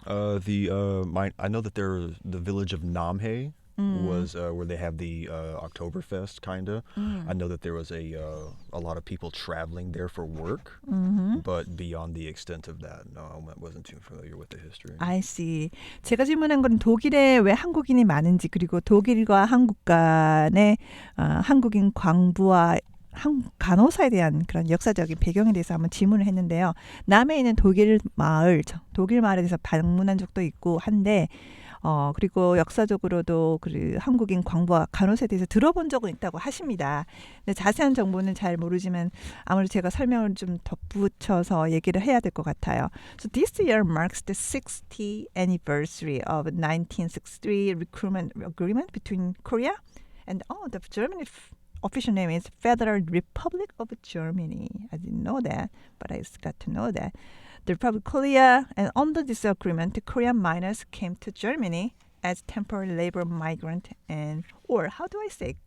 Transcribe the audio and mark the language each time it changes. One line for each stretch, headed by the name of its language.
English: I know that the village of Namhae was where they have the Oktoberfest kinda. I know that there was a lot of people traveling there for work, but beyond the extent of that, no, I wasn't too familiar with the history. I see.
Korean: 제가 질문한 건 독일에 왜 한국인이 많은지 그리고 독일과 한국 간의 한국인 광부와 간호사에 대한 그런 역사적인 배경에 대해서 한번 질문을 했는데요. 남해에 있는 독일 마을에 대해서 방문한 적도 있고 한데 그리고 역사적으로도 그 한국인 광부와 간호사에 대해서 들어본 적은 있다고 하십니다. 근데 자세한 정보는 잘 모르지만 아무래도 제가 설명을 좀 덧붙여서 얘기를 해야 될 것 같아요.
English: So this year marks the 60th anniversary of 1963 recruitment agreement between Korea and the Germany official name is Federal Republic of Germany. I didn't know that, but I got to know that. The Republic of Korea, and under this agreement, the Korean miners came to Germany as temporary labor migrant or how do I say?